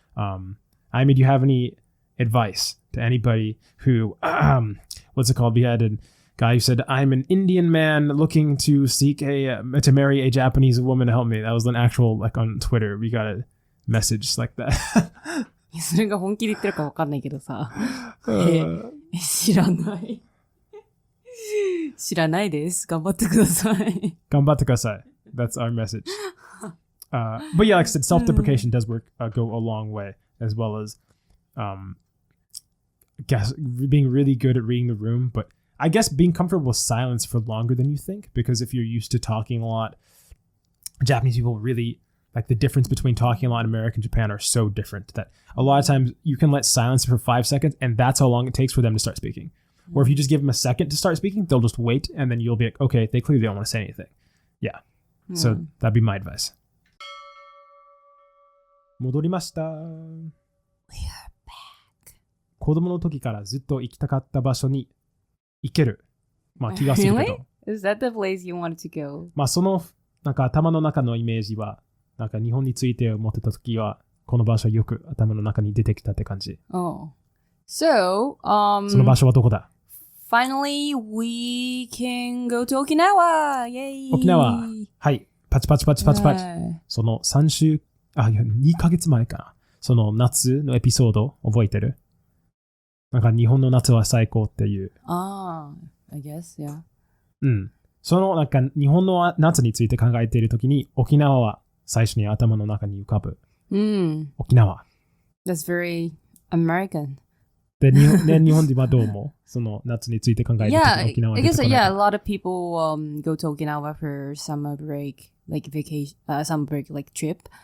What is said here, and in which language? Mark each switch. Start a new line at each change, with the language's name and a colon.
English: I mean, do you have any advice to anybody who, what's it called? We had a guy who said, I'm an Indian man looking to to marry a Japanese woman to help me. That was an actual, like on Twitter, we got a message like that.
Japanese: それが本気で言ってるかわかんないけどさ。知らない。知らないです。頑張ってください。頑張ってください.
English: That's our message. But yeah, like I said, self-deprecation does go a long way, as well as being really good at reading the room. But I guess being comfortable with silence for longer than you think, because if you're used to talking a lot, Japanese people really, like the difference between talking a lot in America and Japan are so different that a lot of times you can let silence for 5 seconds and that's how long it takes for them to start speaking. Or if you just give them a second to start speaking, they'll just wait and then you'll be like, okay, they clearly don't want to say anything. Yeah. So that'd be my advice.
Japanese: 戻りました。
English: We are back.
Japanese: 子供の時からずっと行きたかった場所に行ける。まあ気がするけど。
English: Really? Is that the place you wanted to go?
Japanese: まあそのなんか頭の中のイメージはなんか日本について思ってた時はこの場所よく頭の中に出てきたって感じ。
English: Oh. So,
Japanese: その場所はどこだ?
English: Finally, we can go to Okinawa! Yay!
Japanese: 沖縄。はい。パチパチパチパチパチ。その2ヶ月前かな。その夏のエピソード覚えてる？なんか日本の夏は最高っていう。
English: I guess, yeah.
Japanese: うん。そのなんか日本の夏について考えているときに沖縄は最初に頭の中に浮かぶ。沖縄。
English: That's very American.
Japanese: で、日本ではどうもその夏について考えているときに沖縄に
English: I guess, yeah, a lot of people go to Okinawa for summer break, like vacation, summer break, like trip.